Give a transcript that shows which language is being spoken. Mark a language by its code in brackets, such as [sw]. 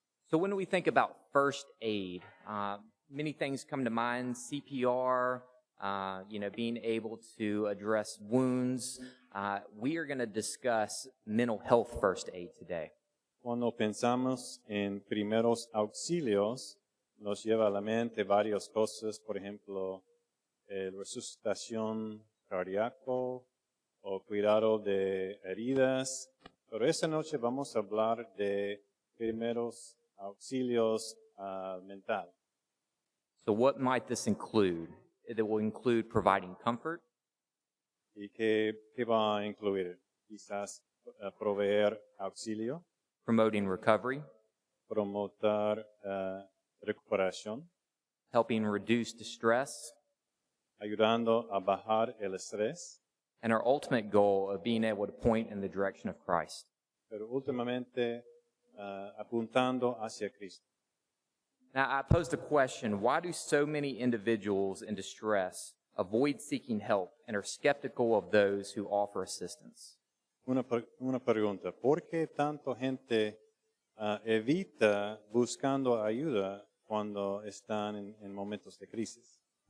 [en] So when we think about first aid, many things come to mind: CPR, being able to address wounds. We are going to discuss mental health first aid today. [es] Cuando pensamos en primeros auxilios, nos lleva a la mente varias cosas, por ejemplo, resucitación cardíaco o cuidado de heridas. Pero esta noche vamos a hablar de primeros auxilios mental. [en] So what might this include? It will include providing comfort. [es] ¿Y qué va a incluir? Quizás proveer auxilio, [en] Promoting recovery, [es] promover recuperación, [en] helping reduce distress, [es] ayudando a bajar el estrés, [en] and our ultimate goal of being able to point in the direction of Christ. [es] pero últimamente apuntando hacia Cristo. [en] Now, I posed a question: why do so many individuals in distress avoid seeking help and are skeptical of those who offer assistance? [es] Una pregunta: ¿por qué tanta gente evita buscando ayuda cuando están en momentos de crisis?